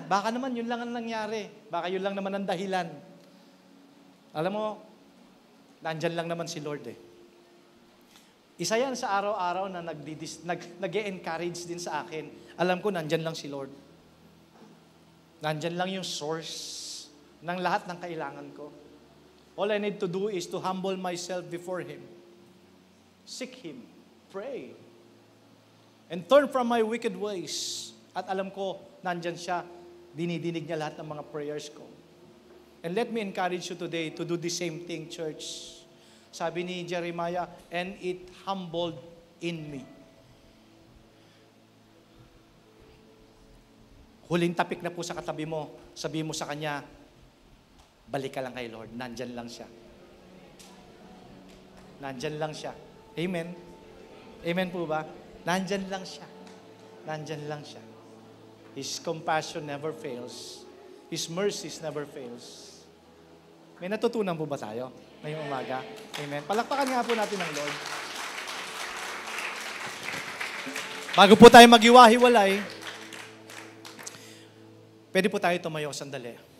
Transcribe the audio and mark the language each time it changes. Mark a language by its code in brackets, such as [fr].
[tl] Baka naman yun lang ang nangyari. Baka yun lang naman ang dahilan. Alam mo, nandyan lang naman si Lord eh. Isa yan sa araw-araw na nag-e-encourage din sa akin. Alam ko, nandyan lang si Lord. Nandyan lang yung source ng lahat ng kailangan ko. [en] All I need to do is to humble myself before Him. Seek Him. Pray. And turn from my wicked ways. [tl] At alam ko, nandyan siya. Dinidinig niya lahat ng mga prayers ko. [en] And let me encourage you today to do the same thing, church. [tl] Sabi ni Jeremiah, [en] and it humbled in me. [tl] Huling tapik na po sa katabi mo, sabi mo sa kanya, balik ka lang kay Lord, nandyan lang siya. Nandyan lang siya. [en] Amen? [tl] Amen po ba? Nandyan lang siya. Nandyan lang siya. [en] His compassion never fails. His mercies never fails. [tl] May natutunan po ba tayo ngayong umaga? Amen. Palakpakan nga po natin ang Lord. Bago po tayo maghiwa-hiwalay, pwede po tayo tumayo sandali.